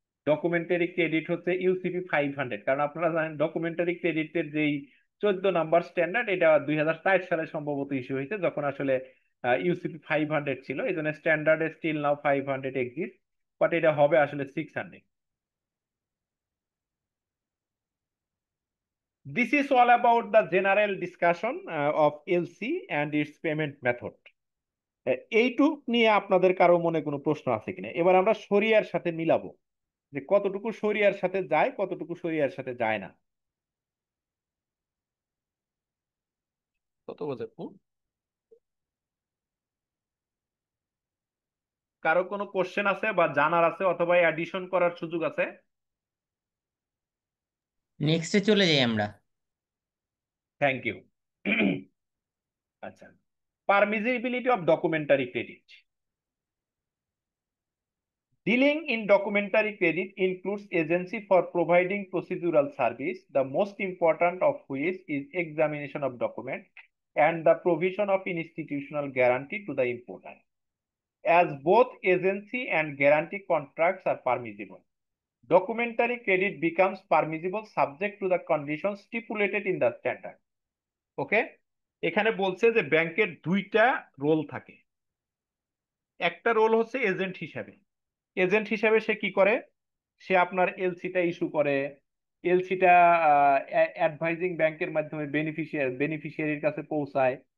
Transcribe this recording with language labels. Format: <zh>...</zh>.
<bn>Documentary credit হচ্ছে UCP 500, কারণ আপনারা জানেন ডকুমেন্টারি ক্রেডিটের যেই 14 নম্বর স্ট্যান্ডার্ড, এটা 2004 সালে সম্ভবত ইস্যু হয়েছে, যখন আসলে ইউসিপি 500 ছিল। এই জন্য standard still now 500 exist, but এটা হবে আসলে 600।</bn> <en>This is all about the general discussion of LC and its payment method.</en> <bn>এইটুক নিয়ে আপনাদের কারো মনে কোনো প্রশ্ন আছে কিনা? এবার আমরা শরিয়ার সাথে মিলাবো যে কতটুকু শরিয়ার সাথে যায়, কতটুকু শরিয়ার সাথে যায় না। কত বোঝায়? কারো কোনো কোশ্চেন আছে বা জানার আছে অথবা অ্যাডিশন করার সুযোগ আছে? নেক্সটে চলে যাই আমরা।</bn> <en>Thank you.</en> <bn>আচ্ছা, পারমিজিবিলিটি of documentary credit.</bn> <en>Dealing in documentary credit includes agency for providing procedural service, the most important of which is examination of document and the provision of institutional guarantee to the importer, as both agency and guarantee contracts are permissible. Documentary credit becomes permissible subject to the conditions stipulated in the standard.</en> <bn>ওকে, এখানে বলছে যে ব্যাংকের দুইটা role থাকে। একটা role হচ্ছে agent হিসাবে। Agent হিসাবে সে কি করে? সে আপনার এলসিটা ইস্যু করে, এলসিটা অ্যাডভাইজিং ব্যাংকের মাধ্যমে বেনিফিশিয়ারির কাছে পৌঁছায়।</bn>